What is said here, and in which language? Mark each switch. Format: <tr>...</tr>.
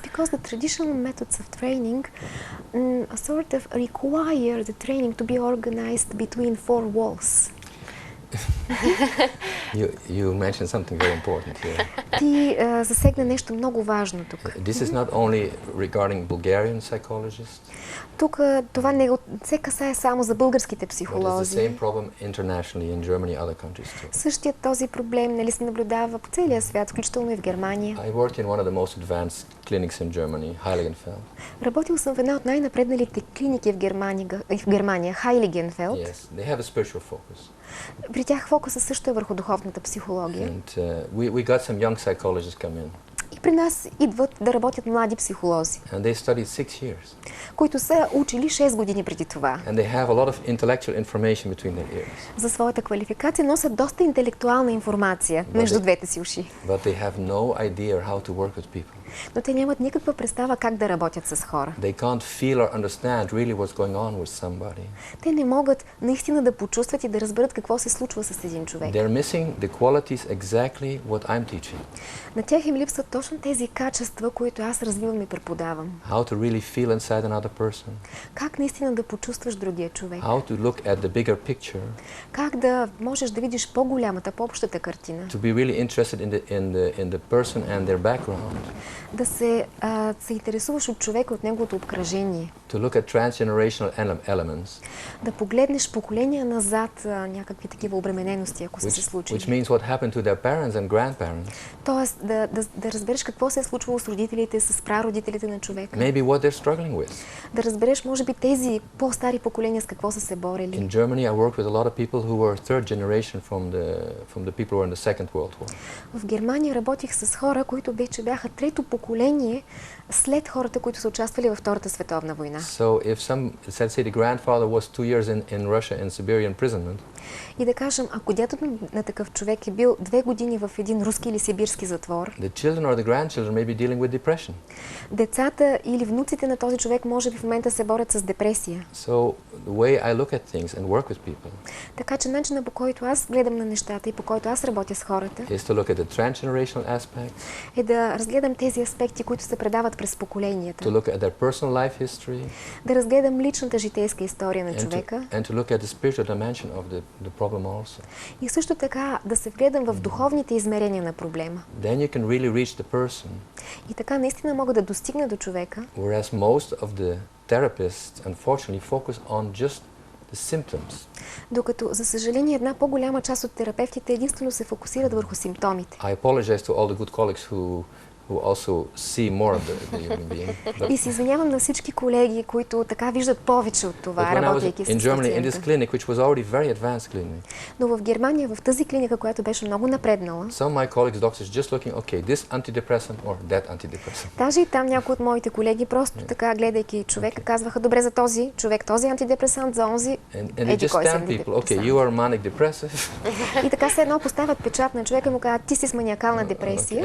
<en>Because the traditional methods of training sort of require the training to be organized between four walls. You mentioned something very important here.</en> <bg>Ти засегна нещо много важно тук.</bg> <en>This is not only regarding Bulgarian psychologists,</en> <bg>Тук това не се касае само за българските</bg> <en>but it's the</en> <bg>психолози.</bg> <en>same problem internationally in Germany and other countries too.</en> <bg>Същият този проблем, нали, се наблюдава по целия свят, включително и в Германия.</bg> <en>I worked in one of the most advanced clinics in Germany, Heiligenfeld.</en> <bg>Работил съм в една от най-напредналите клиники в Германия, Хайлигенфелд.</bg> <en>Yes, they have a spiritual focus.</en> <bg>При тях фокуса също е върху духовната психология.</bg> <en>And we got some young psychologists come in.</en> <bg>И при нас идват да работят млади психолози,</bg> <en>And they studied 6 years.</en> <bg>които са учили 6 години преди това.</bg> <en>And they have a lot of intellectual information between their ears.</en> <bg>За своята квалификация носят доста интелектуална информация между двете си уши.</bg> <en>But they have no idea how to work with people.</en> <bg>Но те нямат никаква представа как да работят с хора.</bg> <en>They can't feel or understand really what's going on with somebody.</en> <bg>Те не могат наистина да почувстват и да разберат какво се случва с един човек.</bg> <en>They're missing the qualities exactly what I'm teaching.</en> <bg>На тях им липсват точно тези качества, които аз развивам и преподавам.</bg> <en>How to really feel inside another person.</en> <bg>Как наистина да почувстваш другия човек.</bg> <en>How to look at the bigger picture.</en> <bg>Как да можеш да видиш по-голямата, по-общата картина.</bg> <en>To be really interested in the person and their background.</en> <bg>Да се интересуваш от човека, от неговото обкръжение.</bg> <en>To look at transgenerational elements.</en> <bg>Да погледнеш поколения назад някакви такива обременености, ако са се случили.</bg> <en>Which means what happened to their parents and grandparents.</en> <bg>Тоест да разбереш какво се е случвало с родителите, с прародителите на човека.</bg> <en>Maybe what they're struggling with.</en> <bg>Да разбереш, може би, тези по-стари поколения с какво са се борили.</bg> <en>In Germany, I worked with a lot of people who were third generation from the people who were in the Second World War.</en> <bg>В Германия работих с хора, които вече бяха трето поколение след хората, които са участвали във Втората световна война.</bg> <en>So if let's say the grandfather was 2 years in Russia in Siberian imprisonment.</en> <bg>И да кажем, ако дядото на такъв човек е бил 2 години в един руски или сибирски затвор,</bg> <en>The children or the grandchildren may be dealing with depression.</en> <bg>децата или внуците на този човек може би в момента се борят с депресия.</bg> <en>So the way I look at things and work with people</en> <bg>Така че начинът, по който аз гледам на нещата и по който аз работя с хората,</bg> <en>is to look at the transgenerational aspects,</en> <bg>е да разгледам тези аспекти, които се предават през поколенията.</bg> <en>to look at their personal life history,</en> <bg>Да разгледам личната житейска история на човека</bg> <en>and to look at the spiritual dimension of the problem also.</en> <bg>и също така да се вгледам в духовните измерения на проблема.</bg> <en>Then you can really reach the person.</en> <bg>И така наистина мога да достигна до човека,</bg> <en>Whereas most of the therapists unfortunately focus on just the symptoms.</en> <bg>докато, за съжаление, една по-голяма част от терапевтите единствено се фокусират върху симптомите.</bg> <en>I apologize to all the good colleagues who also see more of the human being.</en> <bg>И се извинявам на всички колеги, които така виждат повече от това,</bg> <en>But when I was</en> <bg>работейки с</bg> <en>in Germany in this</en> <bg>пациента.</bg> <en>clinic, which was already very advanced clinic,</en> <bg>Но в Германия, в тази клиника, която беше много напреднала,</bg> <en>some of my colleagues, doctors, just looking, okay, this antidepressant or that antidepressant.</en> <bg>даже и там някои от моите колеги, просто така, гледайки човека, казваха, добре, за този човек, този антидепресант, за онзи,</bg> <en>And they just</en> <bg>кой си</bg> <en>stamp people, okay, you are manic depressive.</en> <bg>И така се едно поставят печат на човека и му казват, ти си с маниакална депресия.</bg>